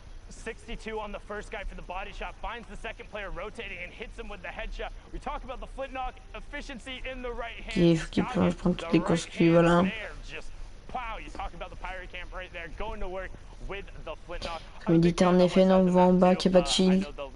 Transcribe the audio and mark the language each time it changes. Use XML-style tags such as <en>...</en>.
<en>62 on the first guy for the body shot, finds the second player rotating and hits him with the headshot. We talk about the flint knock efficiency in the right hand.</en> <fr>Il faut qu'il plonge, prendre toutes les construits, voilà.</fr> <en>Wow, you talk about the pirate camp right there, going to work with the flint knock.</en> <fr>Comme il dit, en effet, on voit en bas qu'il n'y a pas de shield.</fr>